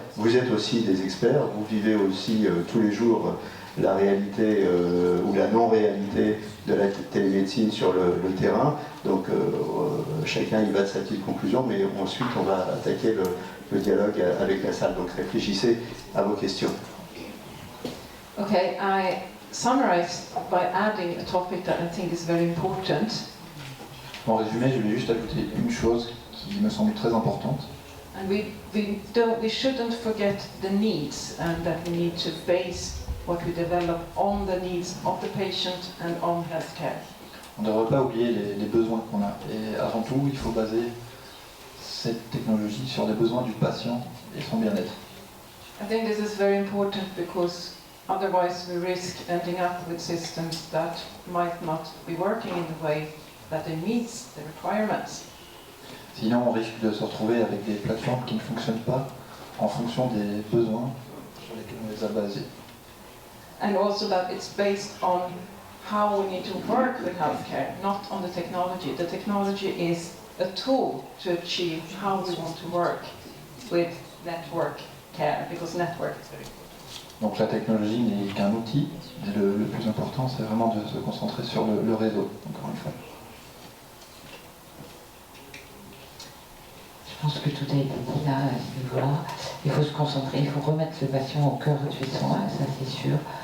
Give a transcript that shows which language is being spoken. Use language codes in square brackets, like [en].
[fr] Vous êtes aussi des experts, vous vivez aussi tous les jours la réalité ou la non-réalité de la télémédecine sur le terrain. Donc chacun y va de sa petite conclusion, mais ensuite on va attaquer le dialogue avec la salle. Donc réfléchissez à vos questions. [en] Okay, I summarize by adding a topic that I think is very important. [fr] En résumé, je vais juste ajouter une chose qui me semble très importante. [en] And we shouldn't forget the needs, and that we need to base what we develop on the needs of the patient and on healthcare. [fr] On ne devrait pas oublier les besoins qu'on a. Et avant tout, il faut baser cette technologie sur les besoins du patient et son bien-être. [en] I think this is very important because otherwise we risk ending up with systems that might not be working in the way that it meets the requirements. [fr] Sinon, on risque de se retrouver avec des plateformes qui ne fonctionnent pas en fonction des besoins sur lesquels on les a basés. [en] And also that it's based on how we need to work with healthcare, not on the technology. The technology is a tool to achieve how we want to work with network care, because network is very important. [fr] Donc la technologie n'est qu'un outil, et le plus important, c'est vraiment de se concentrer sur le réseau, encore une fois. Je pense que tout a été dit là, à ce niveau-là. Il faut se concentrer, il faut remettre le patient au cœur du soin, ça c'est sûr.